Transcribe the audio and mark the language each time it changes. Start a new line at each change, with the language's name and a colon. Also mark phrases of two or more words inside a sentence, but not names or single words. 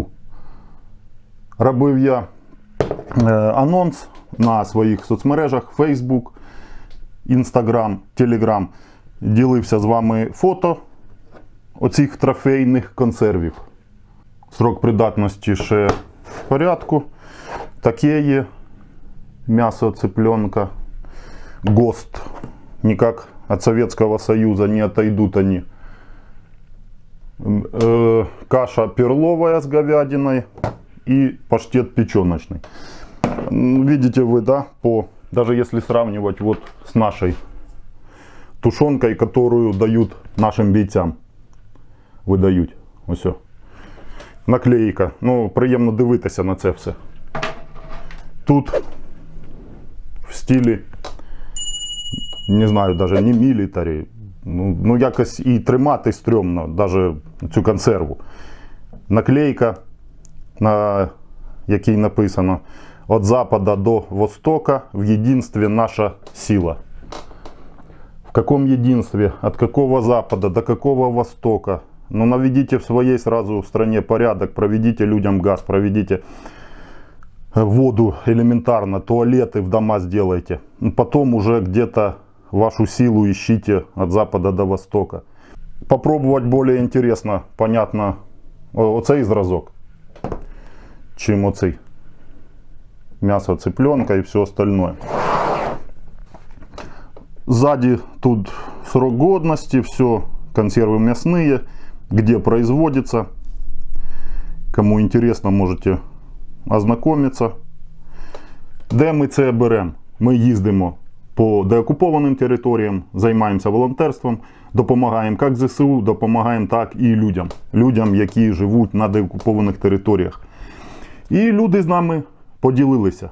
Ukrainian: Робив я анонс на своїх соцмережах Facebook, Instagram, Telegram. Ділився з вами фото оцих трофейних консервів. Срок придатності ще в порядку. Таке є
Russian: мясо цыпленка
Ukrainian: ГОСТ.
Russian: Никак от Советского Союза не отойдут они. Каша перловая с говядиной и паштет печеночный. Видите вы, да, даже если сравнивать вот с нашей тушенкой, которую дают нашим бійцям.
Ukrainian: Видають. Ось. Наклейка. Ну, приємно дивитися на це все. Тут в стилі, не знаю, даже не мілітарі. Ну якось і тримати стрьомно, даже цю консерву. Наклейка, на якій написано:
Russian: «От запада до востока в единстве наша сила». В каком единстве? От какого запада до какого востока? Ну, наведите в своей сразу стране порядок, проведите людям газ, проведите воду элементарно, туалеты в дома сделайте. Потом уже где-то вашу силу ищите от запада до востока. Попробовать более интересно, понятно,
Ukrainian: оцей зразок, чим оцей.
Russian: Мясо цыпленка и все остальное. Сзади тут срок годности, все, консервы мясные, где производится. Кому интересно, можете ознакомитися.
Ukrainian: Де ми це беремо? Ми їздимо по деокупованим територіям, займаємося волонтерством, допомагаємо як ЗСУ, допомагаємо так і людям. Людям, які живуть на деокупованих територіях. І люди з нами поділилися.